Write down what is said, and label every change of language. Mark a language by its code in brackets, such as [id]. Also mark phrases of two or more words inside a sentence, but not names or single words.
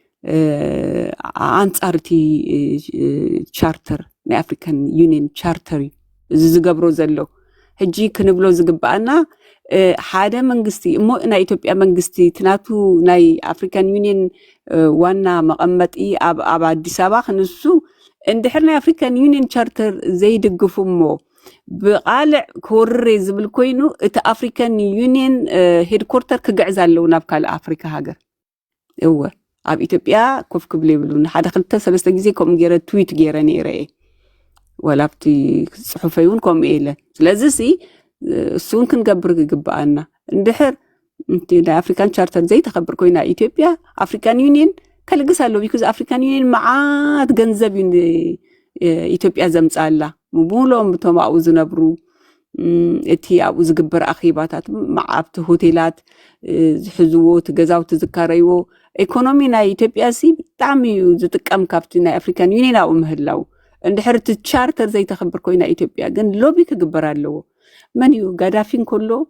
[ti] ኣንጻርቲ ቻርተር ናይ ኣፍሪካን ዩኒየን ቻርተር እዚ ዝገብሮ ዘሎ ሕጂ ክንብሎ ዝግባእና ሓደ መንግስቲ እሞ ናይ ኢትዮጵያ መንግስቲ ትናቱ ናይ ኣፍሪካን ዩኒየን ዋና መቐመጢ ኣብ ኣዲስ ኣበባ ክንሱ እንድሕር ናይ ኣፍሪካን ዩኒየን ቻርተር ዘይድግፉ እሞ ብቃልዕ ክወርር ዝብል ኮይኑ እቲ ኣፍሪካን ዩኒየን ሄድኮርተር ክግዕዝ ኣለዉ ናብ ካልእ ኣፍሪካ ሃገር እወ ኣብ ኢትዮጵያ ኮፍ ክብል ይብሉን ሓደ 2-3 ግዜ ከምኡ ገይረ ትዊት ገይረ ነይረ ወላብቲ ጽሑፈይ እውን ከምኡ ኢለ ስለዚህ ሲ እሱን ክንገብር ይግባአና እንድሕር ናይ ኣፍሪካን ቻርተር ዘይተኸብር ኮይና ኢትዮጵያ ኣፍሪካን ዩኒየን ከልግስ ኣሎ ቢኮዝ ኣፍሪካን ዩኒየን መዓት ገንዘብ ኢትዮጵያ ዘምፃላ ሙሉኦም ብቶም ኣብኡ ዝነብሩ እቲ ኣብኡ ዝግበር ኣኺባታት ኣብቲ ሆቴላት ዝሕዝዎ እቲ ገዛውቲ ዝካረይዎ ኢኮኖሚ ናይ ኢትዮጵያ ሲ ብጣዕሚ እዩ ዝጥቀም ካብቲ ናይ ኣፍሪካን ዩኒየን ኣብኡ ምህላው እንድሕር እቲ ቻርተር ዘይተኸብር ኮይና ኢትዮጵያ ግን ሎቢ ክግበር ኣለዎ መን እዩ ጋዳፊን ከሎ